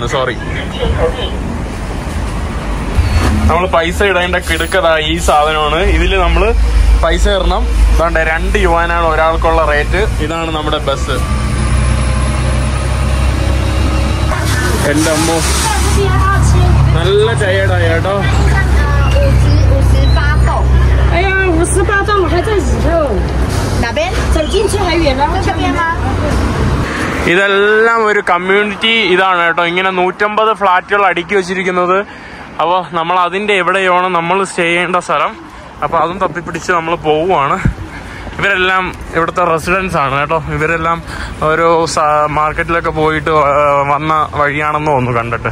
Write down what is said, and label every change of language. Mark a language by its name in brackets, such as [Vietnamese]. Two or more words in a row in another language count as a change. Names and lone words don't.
[Malayalam] സോറി, നമ്മൾ പൈസ ഇടേണ്ട കിടുക്കതാ ഈ സാധനമാണ്. ഇതിൽ നമ്മൾ പൈസ ഇടണം. അതാണ്ട് 2 യുവാനാണ് ഒരാൾക്കുള്ള റേറ്റ്. ഇതാണ് നമ്മുടെ ബസ്. എന്റെ അമ്മോ, നല്ല ടയേർഡായി കേട്ടോ. [Chinese] 哎呀，58栋还在里头。哪边？走进去还远了，这边吗？ [Malayalam] ഇതെല്ലാം ഒരു കമ്മ്യൂണിറ്റി ഇതാണ് കേട്ടോ. ഇങ്ങനെ 150 ഫ്ലാറ്റുകൾ അടുക്കി വെച്ചിരിക്കുന്നത്. അപ്പോൾ നമ്മൾ അതിന്റെ എവിടെയാണ് നമ്മൾ സ്റ്റേ ചെയ്യേണ്ട സ്ഥലം. അപ്പൊ അതും തപ്പിപ്പിടിച്ച് നമ്മൾ പോവുകയാണ്. ഇവരെല്ലാം ഇവിടുത്തെ റെസിഡൻസ് ആണ് കേട്ടോ. ഇവരെല്ലാം ഓരോ മാർക്കറ്റിലൊക്കെ പോയിട്ട് വന്ന വഴിയാണെന്ന് തോന്നുന്നു കണ്ടിട്ട്.